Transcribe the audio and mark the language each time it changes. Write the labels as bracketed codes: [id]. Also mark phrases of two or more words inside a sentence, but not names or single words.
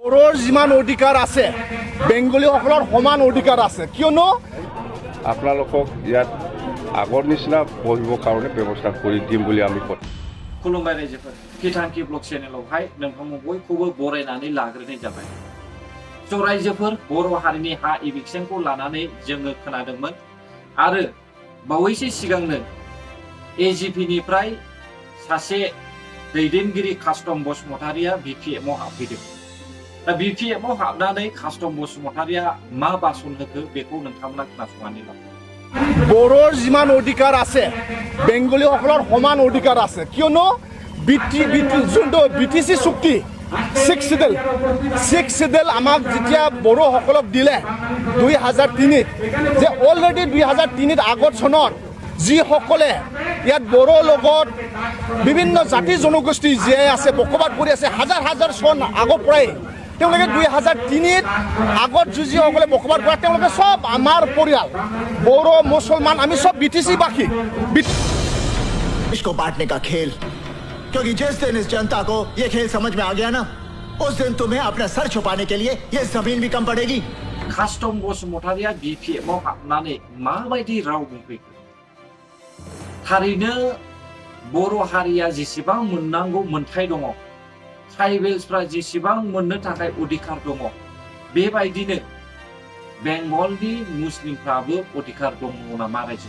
[as] বড়োৰ যিমান অধিকাৰ আছে বেংগলীসকলৰ সমান অধিকাৰ আছে কিয়নো আপোনালোকক ইয়াত আগৰ নিচিনা বহিবৰ কাৰণে ব্যৱস্থা কৰি দিম বুলি আমি কওঁ। [brx] खुलुमबाय रायजोफोर बिथांखि ब्लग चेनेलावहाय नोंथांमोन बयखौबो बरायनानै लाग्रोनाय जाबाय। स' रायजोफोर बर' हारिनि हा इभिक्सनखौ लानानै जोङो खोनादोंमोन आरो बावैसो सिगांनो एजिपिनिफ्राय सासे दैदेनगिरि कास्टम बसुमतारिया बिपिएफआव हाबफैदों। दा बिपिएफआव हाबनानै कास्टम बसुमतारिया मा बासन होखो बेखौ नोंथांमोना खोनासंनानै ला। [as] বড়োৰ যিমান অধিকাৰ আছে বেংগলীসকলৰ সমান অধিকাৰ আছে কিয়নো যোনটো BTC চুক্তি 6 চিডেল আমাক যেতিয়া বড়োসকলক দিলে 2003 যে অলৰেডি 2003 আগত চনত যিসকলে ইয়াত বড়োৰ লগত বিভিন্ন জাতি জনগোষ্ঠী জীয়াই আছে বসবাস কৰি আছে হাজাৰ হাজাৰ চন আগৰ পৰাই তেওঁলোকে 2003 আগত যিসকলে বসবাস কৰে তেওঁলোকে সব আমাৰ পৰিয়াল বড়ো মুছলমান আমি সব BTC বাসী। [hi] इसको बांटने का खेल, क्योंकि जिस दिन इस जनता को ये खेल समझ में आ गया ना, उस दिन तुम्हें अपना सर छुपाने के लिए ये जमीन भी कम पड़ेगी। [brx] कास्टम बसुमतारिया बिपिएफआव हाबनानै माबायदि राव बुंफैखो थारैनो बर' हारिया जेसेबां मोननांगौ मोनथाय दङ ट्राइबेल्सफ्रा जेसेबां मोननो थाखाय अधिकार दङ बेबायदिनो बेंगलनि मुस्लिमफ्राबो अधिकार दङ नामा रायजो?